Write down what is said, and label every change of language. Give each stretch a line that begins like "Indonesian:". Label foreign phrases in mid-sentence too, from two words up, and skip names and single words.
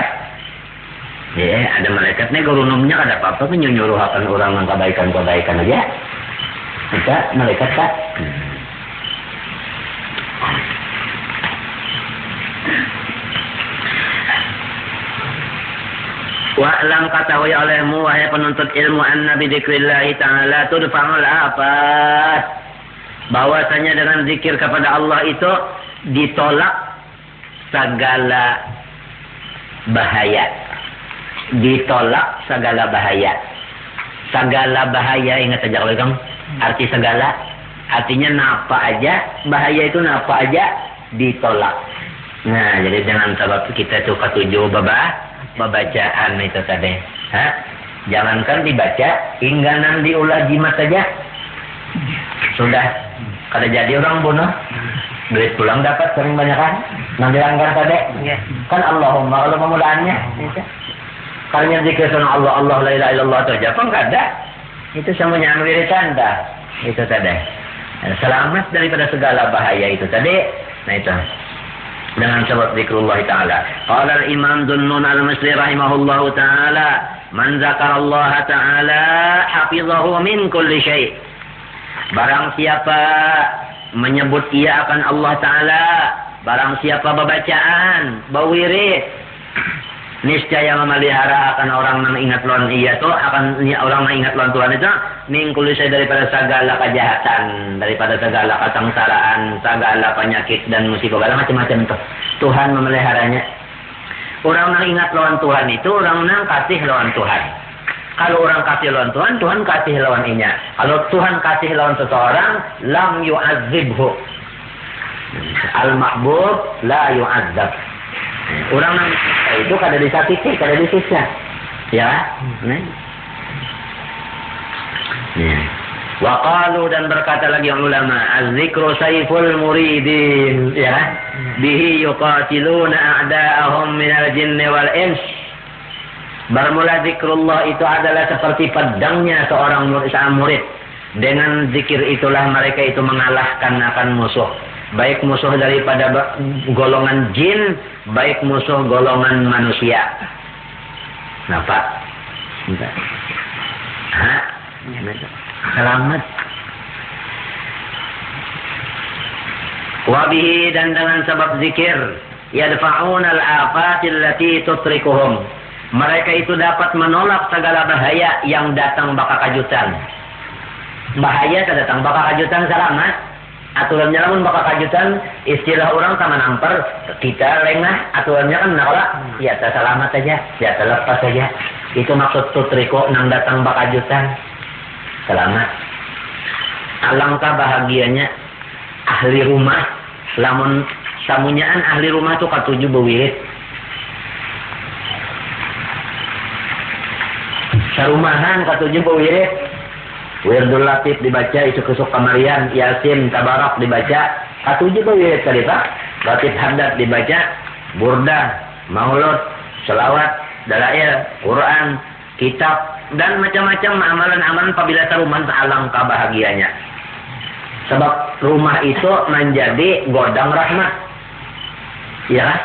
Banjar: Ya, ada malaikat ni gerunumnya ada apa-apa pun nyuruhakan orang yang kebaikan-kebaikan aja.
Indonesian: Kita malaikat tak. Wa'lam, ketahui olehmu wahai penuntut ilmu,
Arabic: أن بذكر الله تعالى تدفع الآفات,
Indonesian: bahwasanya dengan zikir kepada Allah itu ditolak segala bahaya. Ditolak segala bahaya. Segala bahaya, ingat aja kalau kamu arti segala, artinya napa aja bahaya itu, napa aja ditolak.
Banjar: Nah, jadi dengan sebab kita itu ketujuh babacaan itu tadi. Jangankan dibaca, ingganan diulah jimat saja sudah kada jadi orang bunuh. Duit pulang dapat sering banyak kan? Nang dilanggar tadi.
Indonesian: Kan Allahumma kalau pemulaannya. Kalau yang zikir sama Allah
Arabic: la ilaha illallah
Indonesian: itu aja pun kada.
Banjar: Itu semuanya wiridan dah.
Indonesian: Itu tadi. Selamat daripada segala bahaya itu tadi. Nah itu. Dengan sebab
Arabic: zikrullah ta'ala. قال الإمام ذو النون المصري رحمه الله تعالى، من ذكر الله تعالى حفظه من كل شيء'.
Indonesian: Barang siapa menyebut ia akan Allah ta'ala, barang siapa bacaan, bawirid, niscaya memelihara akan orang yang ingat lawan ia tu, akan orang yang ingat lawan Tuhan itu,
Arabic: min kulli syai'
Indonesian: daripada segala kejahatan, daripada segala kesengsaraan, segala penyakit dan musibah, macam-macam tu. Tuhan memeliharanya.
Banjar: Orang yang ingat lawan Tuhan itu orang yang kasih lawan Tuhan. Kalau orang kasih lawan Tuhan, Tuhan kasih lawan inya. Kalau Tuhan kasih lawan seseorang,
Arabic: lam yu'adzibhu. المحبوب لا يعذب.
Banjar: Orang yang itu kada disakiti, kada disiksa.
Arabic: Ya. وقالوا,
Indonesian: dan berkata lagi yang ulama,
Arabic: الذكر سيف المريدين, ya. به يقاتلون أعداءهم من الجن والإنس.
Indonesian: Bermula zikrullah itu adalah seperti pedangnya seorang murid. Dengan zikir itulah mereka itu mengalahkan akan musuh. baik musuh daripada golongan jin, baik musuh golongan manusia. Kenapa? Selamat.
Arabic: وبه,
Indonesian: dan dengan sebab zikir,
Arabic: يدفعون الآفات التي تطرقهم.
Banjar: Mereka itu dapat menolak segala bahaya yang datang baka kajutan. Bahaya datang baka kajutan selamat. Aturannya lamun baka kajutan, istilah orang sama namper, kita lengah.
Indonesian: Aturannya kan menolak, ya selamat saja, ya lepas saja.
Banjar: Itu maksud tutriko nang datang baka kajutan.
Indonesian: Selamat.
Banjar: Alangkah bahagianya ahli rumah, lamun samunyaan ahli rumah tuh katuju bewirit. Sarumahan katuju bewirit. Wirdul Latif dibaca, itu kesuk kamarian, Yasin, Tabarak dibaca, katuju bewirit tadi Pak.
Indonesian: Latif Haddad dibaca, Burdah, Maulud, Selawat, Dalail, Quran, kitab, dan macam-macam amalan-amalan apabila rumah alangkah bahagianya. Sebab rumah itu menjadi godang rahmat. Iya kan?